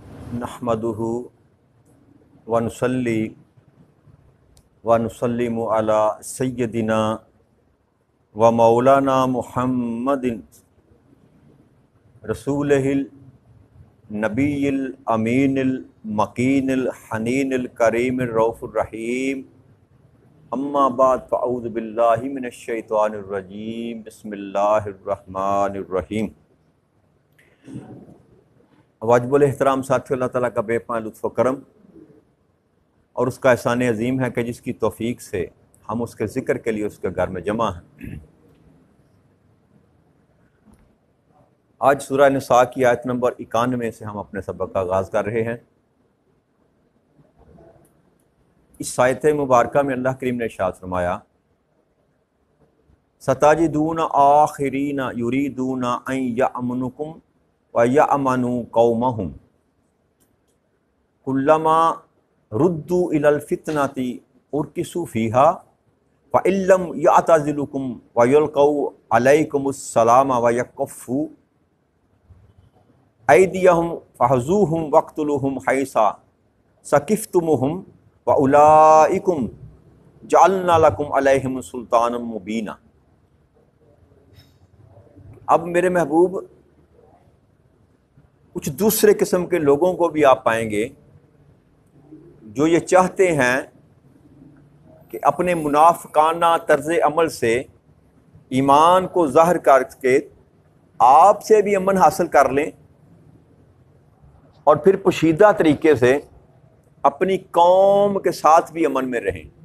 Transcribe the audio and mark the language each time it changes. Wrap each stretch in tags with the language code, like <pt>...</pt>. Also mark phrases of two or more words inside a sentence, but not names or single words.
<ar>نحمده ونصلي ونسلم على سيدنا ومولانا محمد رسوله النبيل الأمين المكين الحنين الكريم الرؤوف الرحيم. أما بعد فأعوذ بالله من الشيطان الرجيم. بسم الله الرحمن الرحيم.</ar> <hi>वाजिबुल एहतराम साथियों, अल्लाह ताला का बेपनाह लुत्फ़ व करम और उसका एहसान अजीम है कि जिसकी तौफीक से हम उसके ज़िक्र के लिए उसके घर में जमा हैं। आज सूरह निसा की आयत नंबर 91 से हम अपने सबक का आगाज़ कर रहे हैं। इस आयत मुबारका में अल्लाह करीम ने इरशाद फरमाया,</hi> <ar>ستجدون آخرين يريدون أن يأمنوكم ويأمنوا قومهم كلما ردوا إلى الفتنة أركسوا فيها وإن لم يعتزلوكم ويلقوا إليكم السلام ويكفوا أيديهم فخذوهم واقتلوهم حيث ثقفتموهم وأولئكم جعلنا لكم عليهم سلطانا مبينا.</ar> <hi>अब मेरे महबूब, कुछ दूसरे किस्म के लोगों को भी आप पाएंगे जो ये चाहते हैं कि अपने मुनाफिकाना तर्ज़ अमल से ईमान को ज़ाहिर करके आपसे भी अमन हासिल कर लें और फिर पोशीदा तरीके से अपनी कौम के साथ भी अमन में रहें,</hi>